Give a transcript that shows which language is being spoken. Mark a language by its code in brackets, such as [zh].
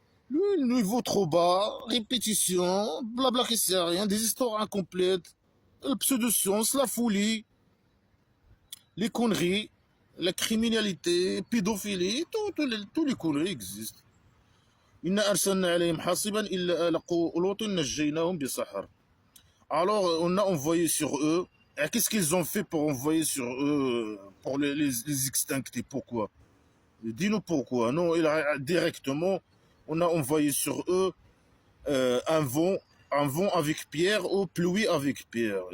[fr] Le niveau trop bas, répétition, blabla qui sert à rien, des histoires incomplètes, la pseudo-science, la folie, les conneries, la criminalité, pédophilie, tous les conneries existent. [ar] إنا أرسلنا عليهم حاصبا إلا آل لوط نجيناهم بسحر. [fr] Alors, on a envoyé sur eux. Et qu'est-ce qu'ils ont fait pour envoyer sur eux, pour les extincter? Pourquoi? Dis-nous pourquoi. Non, directement, on a envoyé sur eux un vent avec pierre ou pluie avec pierre.